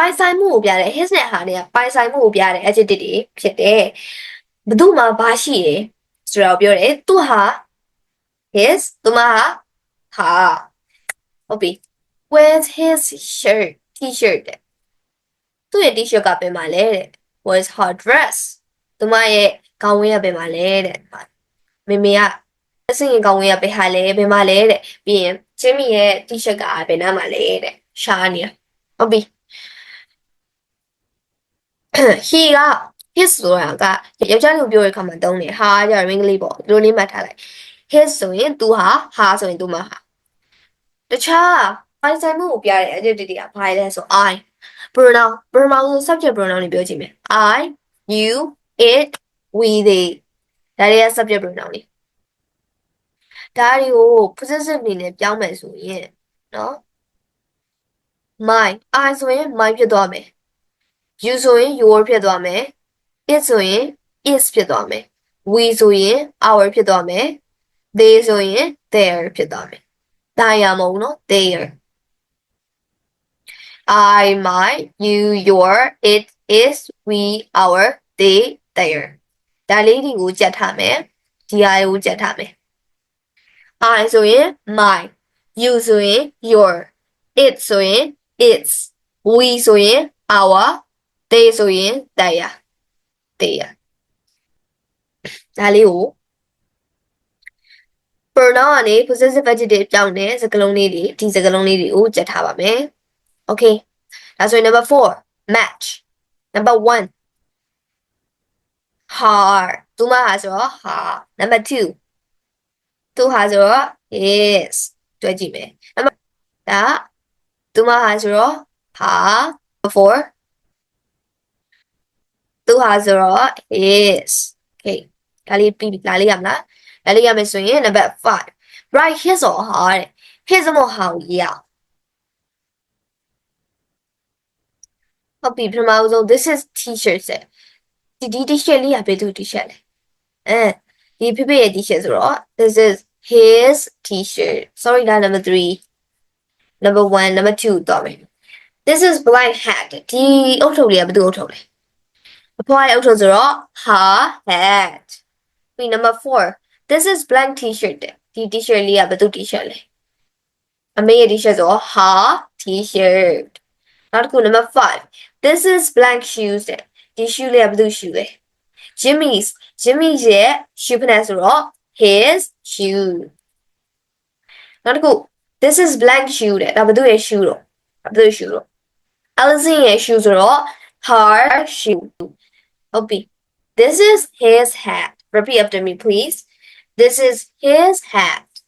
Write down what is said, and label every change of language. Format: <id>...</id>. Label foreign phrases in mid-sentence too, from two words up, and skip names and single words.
<my>င်ဆိုင်မှုကိုပြတယ် his နဲ့ဟာတွေကပိုင်ဆိုင်မှုကိုပြတယ် adjective တွေဖြစ်တယ်ဘယ်သူမှဘာရှိတယ်ဆိုတော့ပြောတယ်သူဟာ his သူမဟာဟာဟုတ်ပြီ</my> <en>where's his shirt t-shirt</en> <my>တဲ့သူ့ရဲ့ t-shirt ကဘယ်မှာလဲတဲ့</my> <en>where's her dress</en> <my>သူမရဲ့ခေါင်းဝင်းကဘယ်မှာလဲတဲ့မေမေကအစင်ခေါင်းဝင်းကဘယ်ဟာလဲဘယ်မှာလဲတဲ့ပြီးရင်ချင်းမီရဲ့ t-shirt ကဘယ်နားမှာလဲတဲ့ရှာနေဟုတ်ပြီ he က his ဆိုတာကယောက်ျားလေးကိုပြောတဲ့အခါမှာသုံးတယ်ဟာကြတော့ English ပေါ့ဒီလိုလေးမှတ်ထားလိုက် his ဆိုရင်သူဟာဆိုရင်သူမဟာတခြားပိုင်ဆိုင်မှုကိုပြတဲ့ adjective တွေကဘာလဲဆို I pronoun ဆို subject pronoun တွေပြောကြည့်မယ်</my> <en>I you it we they ဒါတွေက subject pronoun</en> <my>တွေဒါတွေကို possessive အနေနဲ့ပြောင်းမယ်ဆိုရင်နော် my I ဆိုရင် my ဖြစ်သွားမယ် you ဆိုရင် your ဖြစ်သွားမယ်</my> <en>it ဆိုရင် is</en> <my>ဖြစ်သွားမယ် we ဆိုရင် our ဖြစ်သွားမယ် they ဆိုရင် their ဖြစ်သွားမယ်ဒါရမဟုတ်နော် their I my you your it is we our they their ဒါလေးတွေကိုကြက်ထားမယ်ဒီဟာကိုကြက်ထားမယ် I ဆိုရင် my you ဆိုရင် your it ဆိုရင် its we ဆိုရင် our they ဆိုရင် their ဒါလေးကို pronoun ကနေ</my> <en>possessive adjective</en> <my>ပြောင်းတဲ့စကားလုံးလေးတွေဒီစကားလုံးလေးတွေကိုကြက်ထားပါမယ် okay ဒါဆိုရင်</my> <en>number 4 match number 1 her</en> <my>သူမဟာဆိုတော့ her number 2သူဟာဆိုတော့ is တွဲကြည့်မယ် number ဒါသူမဟာဆိုတော့ her number 4 သူဟာဆိုတော့ is okay ဒါလေးပြီးပြီဒါလေးရမလားဒါလေးရမယ်ဆိုရင်</my> <en>number 5 right his or her</en> <my>တဲ့ his မဟုတ် her ကိုရေးအောင် ဟုတ်ပြီပထမဆုံး</my> <en>this is t-shirt</en> <my>တဲ့ဒီ t-shirt လေးကဘယ်သူ t-shirt လဲဒီဖေဖေရဲ့ t-shirt ဆိုတော့</my> <en>this is his t-shirt sorry</en> <my>ဒါ</my> <en>number 3 number 1 number 2</en> <my>တော့မယ်</my> <en>this is blank hat</en> <my>ဒီအုပ်ထုပ်လေးကဘယ်သူအုပ်ထုပ်လဲအဖွားရဲ့အုပ်ထုပ်ဆိုတော့</my> <en>her hat</en> <my>ပြီး</my> <en>number 4 this is blank t-shirt</en> <my>ဒီ t-shirt လေးကဘယ်သူ t-shirt လဲအမေရဲ့ t-shirt ဆိုတော့</my> <en>her t-shirt</en> <my>နောက်တစ်ခု</my> <en>number 5 this is blank shoes</en> <my>ဒီ shoe လေးကဘယ်သူ shoe လဲ Jimmy's ရဲ့ shoe ဖက်ဆိုတော့</my> <en>his shoe</en> <my>နောက်တစ်ခု</my> <en>this is blank shoe</en> <my>ဒါဘယ်သူရဲ့ shoe တော့ဘယ်သူ shoe တော့ Allison ရဲ့ shoe ဆိုတော့</my> <en>her shoe</en> <my>ဟုတ်ပြီ</my> <en>this is his hat repeat after me please this is his hat</en>